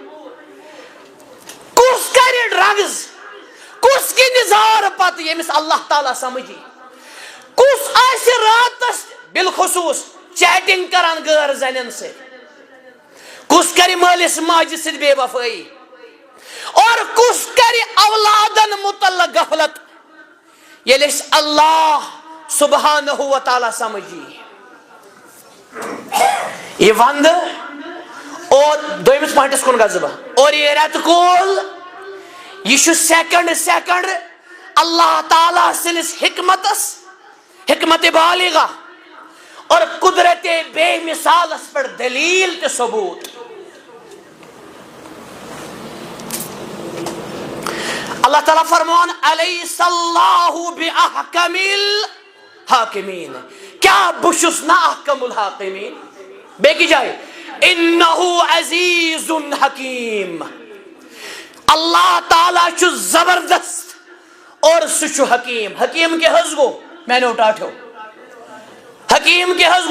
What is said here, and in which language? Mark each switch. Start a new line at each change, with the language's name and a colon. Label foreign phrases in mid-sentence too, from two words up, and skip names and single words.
Kashmiri: کُس کرِ ڈرگز, کُس گِنٛدِ زار پتہٕ ییٚمِس اللہ تعالیٰ سمجھی, کُس آسہِ راتس بالخصوٗص چیٹنگ کران غٲر زنٮ۪ن سۭتۍ, کُس کرِ مٲلِس ماجہِ سۭتۍ بے وفٲیی, اور کُس کرِ اولادن متعلق غفلت ییٚلہِ أسۍ
Arabic: اللہ سبحانہ و تعالیٰ
Kashmiri: سمجھی. یہ ونٛدٕ اور دوٚیمِس پوینٹس کُن گژھٕ بہٕ. اور یہ رٮ۪تہٕ کول یہ چھُ سیکنڈ اللہ تعالیٰ سٕنٛدِس
Urdu: حکمت بالغہ
Kashmiri: اور قدرت بے مثالس پر دلیل تہِ ثبوت. اللہ تعالیٰ فرمان
Arabic: الیس اللہ بأحکم الحاکمین.
Kashmiri: کیا بہٕ چھُس نا
Arabic: احکم الحاکمین.
Kashmiri: بیٚکہِ جایہِ
Arabic: انہ عزیز حکیم.
Kashmiri: اللہ تعالیٰ چھُ زبردست اور سُہ چھُ حکیم. حکیم کیٛاہ حظ گوٚو میانیو ٹاٹھیو, حکیم کیٛاہ حظ گوٚو.